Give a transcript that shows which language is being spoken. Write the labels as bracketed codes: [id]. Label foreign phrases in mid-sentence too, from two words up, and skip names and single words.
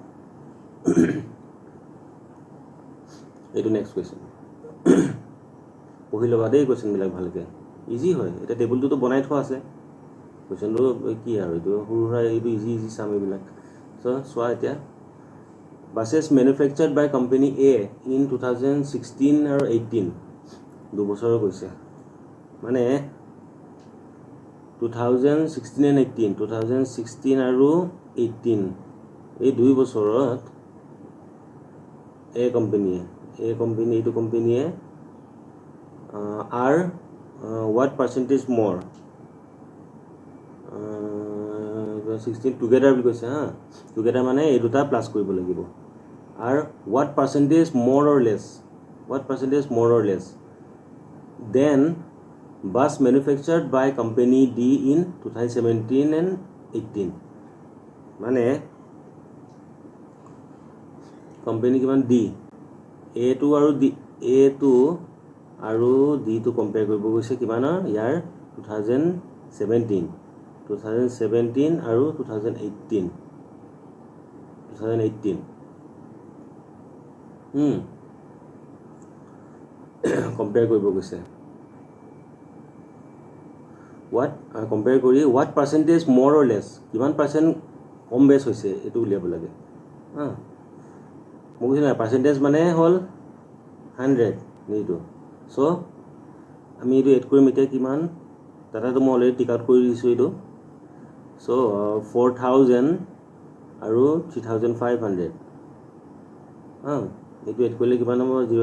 [as] এইটো নেক্সট কুৱেশ্যন, পঢ়ি ল'বা দেই কুৱেশ্যনবিলাক ভালকৈ, ইজি হয়। এতিয়া টেবুলটোতো বনাই থোৱা আছে, কুৱেশ্যনটো কি আৰু এইটো সৰু সুৰা এইটো ইজি চাম এইবিলাক। চ' চোৱা এতিয়া [en] buses manufactured by company A in 2016 [as] আৰু 18 দুবছৰৰ কৈছে মানে [en] 2016 and 18 [as] 2016 আৰু 18 এই দুই বছৰত A company এইটো কোম্পানীয়ে [en] are what percentage more 16 together [as] বুলি কৈছে হা [en] together [as] মানে এই দুটা প্লাস কৰিব লাগিব আৰু [en] what percentage more or less then bus manufactured by company D in 2017 and 18 মানে [as] company কিমান D A2 আৰু A2 আৰু D টো কম্পেয়াৰ কৰিব গৈছে কিমানৰ ইয়াৰ 2017 আৰু 2018 কম্পেয়াৰ কৰিব গৈছে কম্পেয়াৰ কৰি [en] what percentage more or less [as] কিমান পাৰ্চেণ্ট কম বেছ হৈছে এইটো উলিয়াব লাগে হা মই কৈছোঁ না পাৰ্চেণ্টেজ মানে হ'ল 100 এইটো চ' আমি এইটো এড কৰিম এতিয়া কিমান ডাটাটো মই অলৰেডি [en] tick out [as] কৰি দিছোঁ এইটো চ' 4000 আৰু 3500 হা এইটো এড কৰিলে কিমান হ'ব